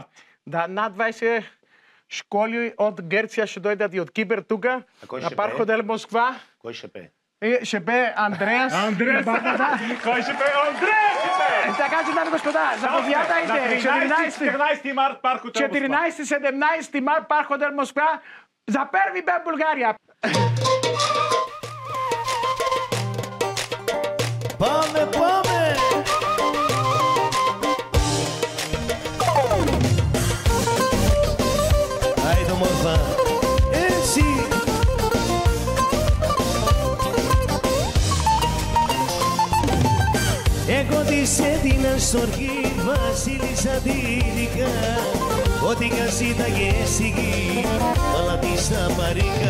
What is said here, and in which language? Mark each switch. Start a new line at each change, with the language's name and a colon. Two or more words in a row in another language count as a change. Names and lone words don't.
Bulgarian: Да, над 20 школи от Гърция ще дойдат и от Кипър тук, на парк хотел Москва. Кой ще пее? Ще пее Андреас. Андреас! Кой ще пее? Андреас! Така че, дами и господа, заповядайте. 14 март, парк хотел Москва. 14-17 март, парк хотел Москва. За първи бе България.
Greek: Πάμε, πάμε! Άιντε μορφά, εσύ! Εγώ της έδινα στοργή, βασίλισσα δίδικα, ό,τι κασίταγε στη γη, αλλά της τα παρήκα.